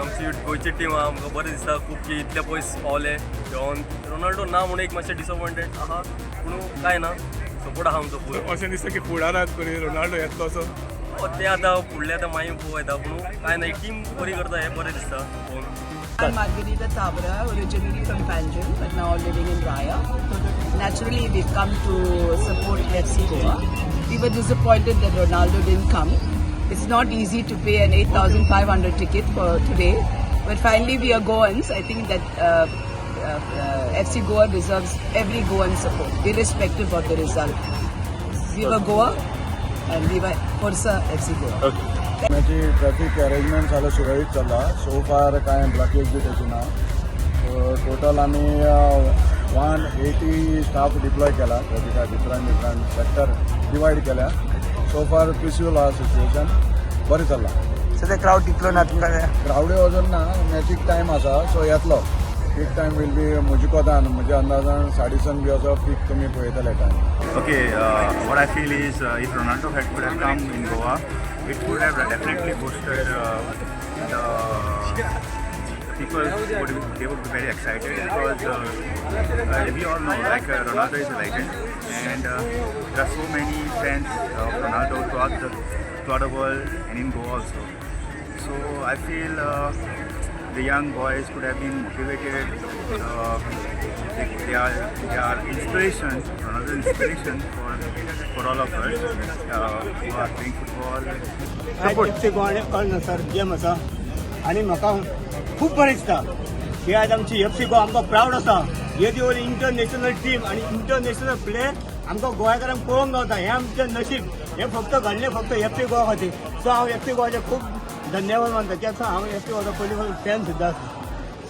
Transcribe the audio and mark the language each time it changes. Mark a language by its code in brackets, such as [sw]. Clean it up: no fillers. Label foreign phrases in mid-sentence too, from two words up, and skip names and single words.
[kok] आमची गोंयची टीम आहा, आमकां बरें दिसता खूब की इतले पयस पावले घेवन. रोनाल्डो ना म्हणून एक मातशें डिसअपॉयंटेड आहा, पूण कांय ना, सपोर्ट आहा आमचो फूल. अशें दिसता की फुडाराक रोनाल्डो येतलो असो. ते आतां फुडले आतां मागीर पळोवं येता, पूण कांय ना, एक टीम बरी करता हें बरें दिसता पळोवन. [en] I'm Margarita Tabra, originally from Panjim, but now living in Raya. Naturally, we've come to support FC Goa. We were disappointed that Ronaldo didn't come. It's not easy to pay an 8,500 ticket for today, but finally we are Goans. I think that FC Goa deserves every Goan support, irrespective of the result. Viva Goa and Viva Forza FC Goa. Okay. [mr] माझी [en] traffic arrangement [mr] झालं सुरळीत चल्ला. सो फार काय ब्लॉकेज बी त्याची ना. टोटल आम्ही 180 [en] staff deploy [mr] केला. [kok] ट्रॅफिका [en] different sector divide [kok] केल्या. सो फार पीसफुल आहा सिच्युएशन, बरें चल्ला. सध्या क्राऊड टिकलो ना तुमकां? क्राऊड अजून ना, मॅचीक टायम आसा सो येतलो. [en] peak time will be [kok] म्हजे कोतान म्हज्या अंदाजान 7:30 बी असो पीक तुमी पळयतले टायम. [en] Okay, what I feel is if Ronaldo could have come in Goa, it would have definitely boosted the people. They would be very excited because we all know like Ronaldo is a legend, and there are so many fans of Ronaldo throughout the world and in Goa also. So I feel the young boys could have been motivated. They are inspiration, another inspiration for all of us who are playing football. [kok] आज FC गोवा कळना सर गेम आसा आनी म्हाका खूब बरें दिसता की आज आमची FC गोवा आमकां प्रावड आसा. येदी व्हडली [en] international team [kok] आनी [en] international player [kok] आमकां गोंयकारांक पळोवंक गावता. हें आमचें नशीब. हें फक्त घडलें फक्त FC गोवा खातीर. सो हांव FC गोवाचे खूब धन्यवाद मानता कित्याक हांव FC गोवाचो पयलीं फॅन सुद्दां आसा.